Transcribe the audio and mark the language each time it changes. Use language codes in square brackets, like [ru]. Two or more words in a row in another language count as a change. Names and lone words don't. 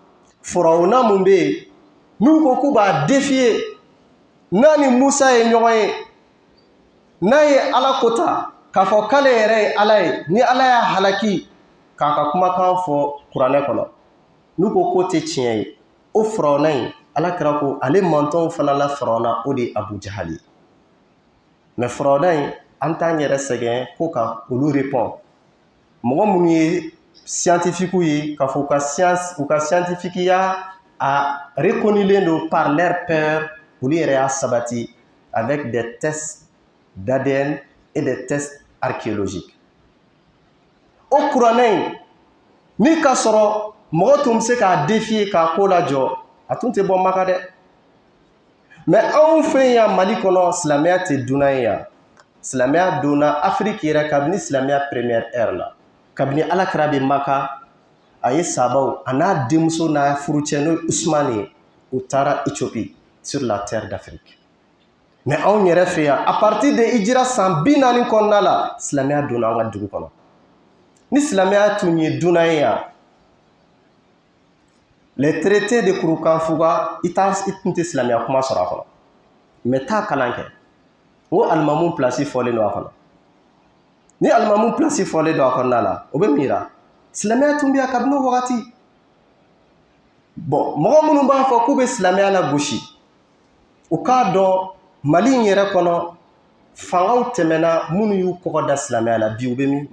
[bm] Firawuna mun bɛ yen n'u ko k'u b'a défier, n'a ni Musa ye ɲɔgɔn ye, n'a ye Ala ko ta k'a fɔ k'ale yɛrɛ ye Ala ye, ni Ala y'a halaki k'a ka kumakan fɔ kuranɛ kɔnɔ, n'u ko k'o tɛ tiɲɛ ye, o Firawuna in Alakira ko ale mantɔw fana la Firawuna o de ye Abu Jahal ye. Mais Firawuna in an t'an yɛrɛ sɛgɛn ko ka olu répond. Mɔgɔ minnu ye scientifique ye k'a fɔ u ka scientifiqueya a reconnulen don [fr] par leur peur, [bm] olu yɛrɛ y'a sabati [fr] avec des tests d'ADN et des tests archéologiques. [bm] O kuranɛ in ni ka sɔrɔ mɔgɔ tun bɛ se k'a défier k'a ko lajɔ, a tun tɛ bɔ Maka dɛ. Mais anw fɛ yan Mali kɔnɔ silamɛya tɛ dunna ye yan. Silamɛya donna Afrique yɛrɛ kabini silamɛya [fr] première ère [bm] la. Kabini Alakira bɛ Maka, a ye sahabaw a n'a denmuso n'a furucɛ n'o ye Usmane ye, u taara Éthiopie [fr] sur la terre d'Afrique. [bm] Mais anw yɛrɛ fɛ yan [fr] à partir de [bm] hijira san 40 kɔnɔna la silamɛya donna an ka dugu kɔnɔ. Ni silamɛya tun ye dunna ye yan, [fr] les traités de [bm] Kurukanfuga i tun tɛ silamɛya kuma sɔrɔ a kɔnɔ. Mais taa kalan kɛ. O alimamu place fɔlen don a kɔnɔ. Ni alimamu place fɔlen don a kɔnɔna la, o bɛ min yira silamɛya tun bɛ yan kabini o wagati. Bon, mɔgɔ minnu b'a fɔ k'u bɛ silamɛya la gosi, u k'a dɔn Mali in yɛrɛ kɔnɔ fangaw tɛmɛna minnu y'u kɔgɔ da silamɛya la, bi u bɛ min?